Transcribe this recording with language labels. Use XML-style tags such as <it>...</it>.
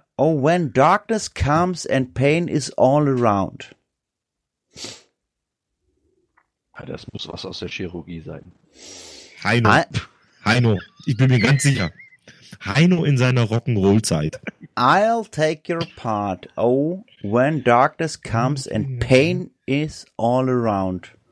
<en>Oh, when darkness comes and pain is all around.</en> <de>Das muss was aus der Chirurgie sein. Heino, ich bin mir ganz sicher. Heino in seiner Rock'n'Roll-Zeit.</de> <en>I'll take your part. Oh, when darkness comes and pain is all around.</en>